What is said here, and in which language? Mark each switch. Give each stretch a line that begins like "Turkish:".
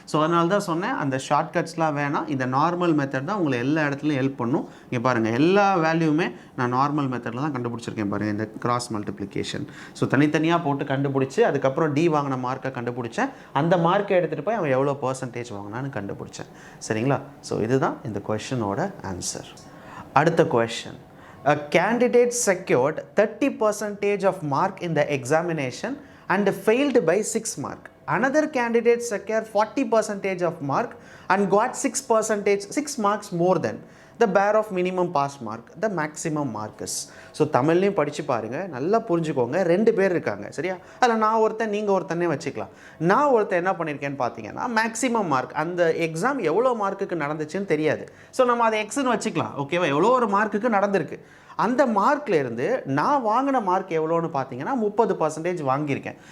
Tamil: So அதனால தான் சொன்னேன் அந்த ஷார்ட்கட்ஸ்லாம் வேணாம். இந்த நார்மல் மெத்தட் தான் உங்களை எல்லா இடத்துலையும் ஹெல்ப் பண்ணும். இங்கே பாருங்கள், எல்லா வேல்யூமே நான் நார்மல் மெத்தடில் தான் கண்டுபிடிச்சிருக்கேன் பாருங்கள். இந்த கிராஸ் மல்டிப்ளிகேஷன். ஸோ தனித்தனியாக போட்டு கண்டுபிடிச்சி அதுக்கப்புறம் டி வாங்கின மார்க்கை கண்டுபிடிச்சேன். அந்த மார்க்கை எடுத்துகிட்டு போய் அவன் எவ்வளோ பர்சன்டேஜ் வாங்கினான்னு கண்டுபிடிச்சேன். சரிங்களா? ஸோ இதுதான் இந்த கொஷனோட ஆன்சர். அடுத்த question.
English: A candidate secured 30% of mark in the examination and failed by 6 mark. Another candidate secured 40% of mark and got 6 marks more than. The pair of minimum pass mark the maximum marks.
Tamil: So தமிழ்லையும் படித்து பாருங்கள், நல்லா புரிஞ்சுக்கோங்க. 2 பேர் இருக்காங்க சரியா, அதில் நான் ஒருத்தன் நீங்கள் ஒருத்தனே வச்சுக்கலாம். நான் ஒருத்தன் என்ன பண்ணியிருக்கேன்னு பார்த்தீங்கன்னா மேக்ஸிமம் மார்க், அந்த எக்ஸாம் எவ்வளோ மார்க்குக்கு நடந்துச்சுன்னு தெரியாது. ஸோ நம்ம அதை எக்ஸ்ன்னு வச்சுக்கலாம் ஓகேவா. எவ்வளோ ஒரு மார்க்குக்கு நடந்திருக்கு, அந்த மார்க்லேருந்து நான் வாங்கின மார்க் எவ்வளோன்னு பார்த்தீங்கன்னா 30% வாங்கியிருக்கேன்.